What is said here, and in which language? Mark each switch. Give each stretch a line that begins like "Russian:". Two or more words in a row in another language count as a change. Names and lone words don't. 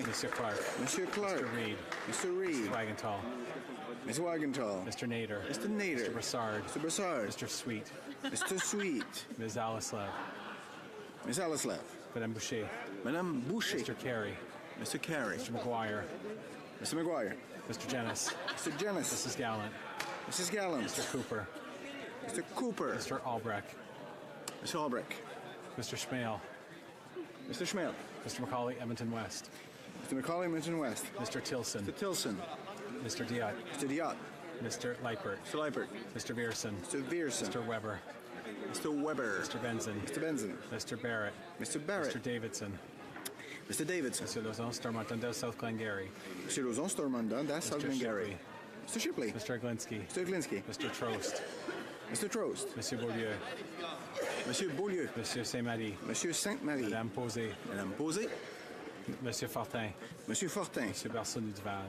English: Monsieur Clark. Monsieur Clark. Mr. Reed. Mr. Reed. Mr. Wagenthal. Mr. Wagenthal. Mr. Nader. Mr. Nader. Mr. Broussard. Mr. Broussard. Mr. Sweet. Mr. Sweet. Ms. Alislev. Ms. Alislev. Madame Boucher. Madame Boucher. Mr. Carey. Mr. Carey. Mr. McGuire. Mr. McGuire. Mr. Jennis. Mr. Jennis. Mrs. Gallant. Mrs. Gallant. Mr. Cooper. Mr. Cooper. Mr. Albrecht. Mr. Albrecht. Mr. Schmale. Mr. Schmale. Mr. Macaulay, Edmonton West. Mr. Macaulay, Edmonton West. Mr. Tilson. Mr. Tilson. Mr. Diot. Mr. Diot. Mr. Leipert. Mr. Leipert. Mr. Vierson. Mr. Vierson. Mr. Weber. Mr. Weber. Mr. Benson. Mr. Benson. Mr. Barrett. Mr. Barrett. Mr. Davidson. Mr. Davidson. Monsieur Lauzon, Stormont-Dundas, South Glengarry. Monsieur Lauzon, Stormont-Dundas, South Glengarry. Shipley. Mr. Shipley. Mr. Glinsky. Mr. Glinsky. Mr. Trost. Mr. Trost. Monsieur Beaulieu. Monsieur Beaulieu. Monsieur Saint-Marie. Monsieur Sainte-Marie. Madame Posé. Madame Posé. Monsieur Fortin. Monsieur Fortin. Monsieur Barcelou Duval.